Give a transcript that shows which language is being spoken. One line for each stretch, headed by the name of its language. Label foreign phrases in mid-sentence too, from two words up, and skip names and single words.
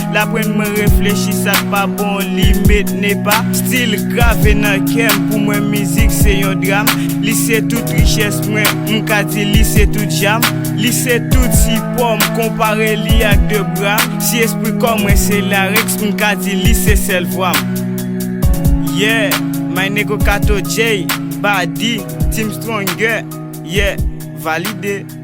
Haitian Creole: La pwen mwen reflechi, sa pa bon, li mèt ne pa. Stil grave nan kè m, pou mwen mizik se yon dram. Li se tout richès mwen, m ka di li se tout jam. Li se tout si pò, m konpare li ak de bram. Si espri kò mwen se lareks, m ka di li se sèl vwa m.
English: Yeah, my nigga Kato J, Badi, Team Stronger, yeah,
Haitian Creole: valide.